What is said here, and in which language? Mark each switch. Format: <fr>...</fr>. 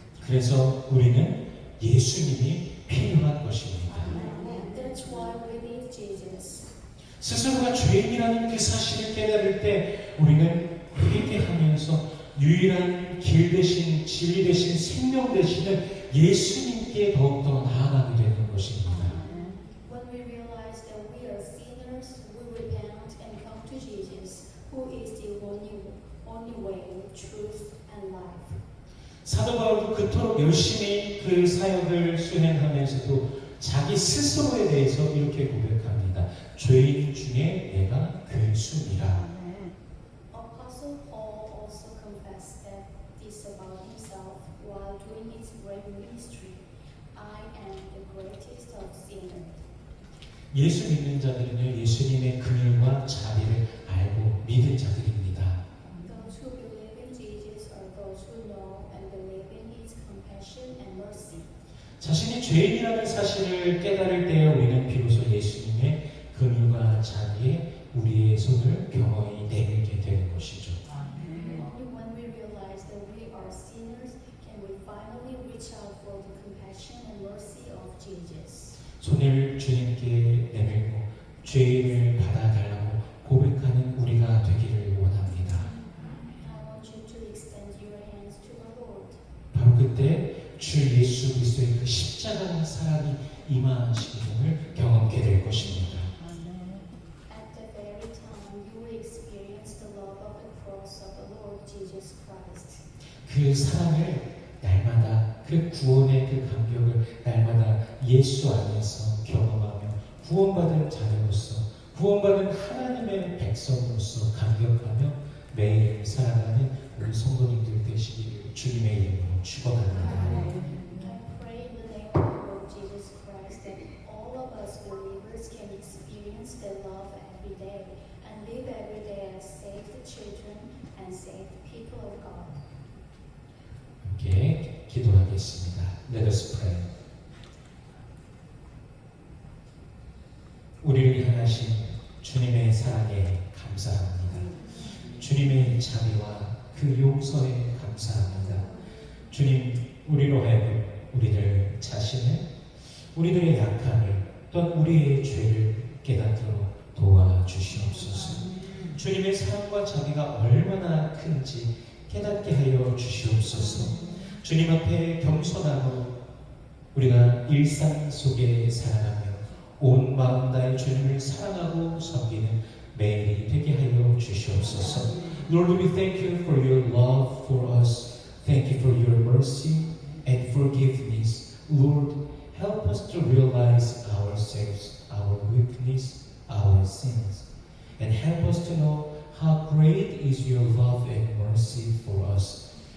<ko>그래서 우리는 예수님이 필요한 것입니다.</ko> <en>And that's why we need Jesus.</en> <ko>스스로가 죄인이라는 그 사실을 깨달을 때 우리는 회개하면서 유일한 길 대신 진리 대신 생명 되시는 예수님께 더욱더 나아가게 되는 것입니다.</ko> <en>When we realize that we are sinners, we repent and come to Jesus, who is the only way, truth, and life.</en> <ko>사도 바울도 그토록 열심히 그 사역을 수행하면서도 자기 스스로에 대해서 이렇게 고백합니다. 죄인 중에 내가 괴수니라.</ko> <en>Apostle Paul also confessed that this about himself while doing his great ministry. I am the greatest of sinners.</en> <ko>예수 믿는 자들은요, 예수님의 긍휼과 자비를 알고 믿은 자들입니다.</ko> <en>Those who believe in Jesus are those who know and believe in his compassion and mercy.</en> <ko>자신이 죄인이라는 사실을 깨달을 때 우리는 비로소 예수님의 긍휼과 자비에 우리의 손을 겸허히 내밀게 되는 것이죠.</ko> <en>Only when we realize that we are sinners can we finally reach out for the compassion and mercy of Jesus.</en> <ko>손을 주님께 내밀고 죄인을 받아달라고 고백하는 우리가 되기를 원합니다.</ko> <en>I want you to extend your hands to the Lord.</en> <ko>바로 그때 주 예수 그리스도의 그 십자가 사랑이 임하시는 경험하게 될 것입니다.</ko> <en>At the very time you will experience the love of the cross of the Lord Jesus Christ.</en> <ko>그 사랑을 날마다 그 구원의 그 감격을 날마다 예수 안에서 경험하며 구원받은 자녀로서 구원받은 하나님의 백성으로서 감격하며 매일 살아가는 우리 성도님들 되시기를 주님의 이름으로 축원합니다.</ko> <en>I pray in the name of the Lord Jesus Christ that all of us believers can experience the love every day and live every day as saved children and saved people of God.</en> <ko>함께 기도하겠습니다.</ko> <en>Let us pray.</en> <ko>우리를 향하신 주님의 사랑에 감사합니다. 주님의 자비와 그 용서에 감사합니다. 주님, 우리로 하여금 우리들 자신을, 우리들의 약함을, 또한 우리의 죄를 깨닫도록 도와주시옵소서. 주님의 사랑과 자비가 얼마나 큰지 깨닫게 하여 주시옵소서. 주님 앞에 겸손함으로 우리가 일상 속에 살아가며 온 마음 다해 주님을 사랑하고 섬기는 매일이 되게 하여 주시옵소서.</ko> <en>Lord, we thank you for your love for us. Thank you for your mercy and forgiveness. Lord, help us to realize ourselves, our weakness, our sins, and help us to know how great is your love and mercy for us.</en>